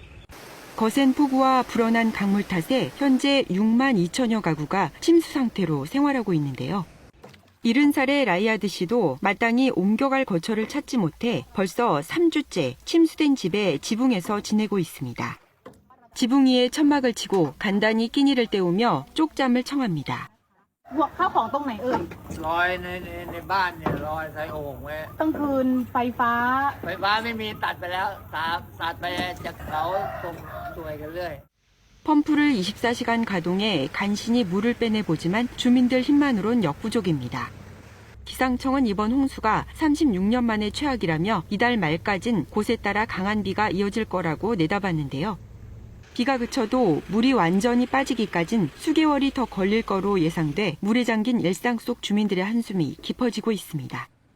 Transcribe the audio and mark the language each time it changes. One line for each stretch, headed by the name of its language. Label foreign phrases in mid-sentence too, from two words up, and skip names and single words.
Korean: 거센 폭우와 불어난 강물 탓에 현재 6만 2천여 가구가 침수 상태로 생활하고 있는데요. 70살의 라이아드 씨도 마땅히 옮겨갈 거처를 찾지 못해 벌써 3주째 침수된 집에 지붕에서 지내고 있습니다. 지붕 위에 천막을 치고 간단히 끼니를 때우며 쪽잠을 청합니다.
Thai: ข้าวของตรงไหนเอ่ยลอยในบ้านเนี่ยลอยใส่โอ่งไว้ตั้งคืนไฟฟ้าไม่มีตัดไปแล้วตัดไปจากเขาส่งช่วยกันเรื่อย
Korean: 펌프를 24시간 가동해 간신히 물을 빼내보지만 주민들 힘만으론 역부족입니다. 기상청은 이번 홍수가 36년 만의 최악이라며 이달 말까진 곳에 따라 강한 비가 이어질 거라고 내다봤는데요. 비가 그쳐도 물이 완전히 빠지기까진 수개월이 더 걸릴 거로 예상돼 물에 잠긴 일상 속 주민들의 한숨이 깊어지고 있습니다.